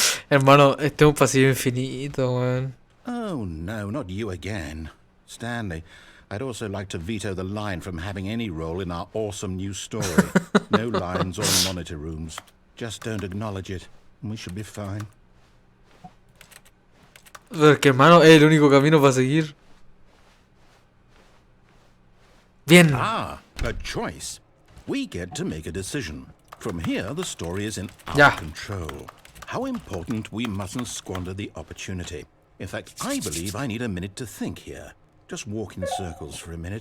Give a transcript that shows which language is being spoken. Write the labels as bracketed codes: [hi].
[es] Hermano, este es un pasillo infinito, weón. [en] Oh, no, not you again. Stanley, I'd also like to veto the line from having any role in our awesome new story. No lines or monitor rooms. Just don't acknowledge it, and we should be fine. [es] Porque, hermano, es el único camino para seguir. Bien. [en] Ah, a choice. We get to make a decision. From here, the story is in our [es] Ya. [en] control. How important we mustn't squander the opportunity. In fact, I believe I need a minute to think here. Just walk in circles for a minute.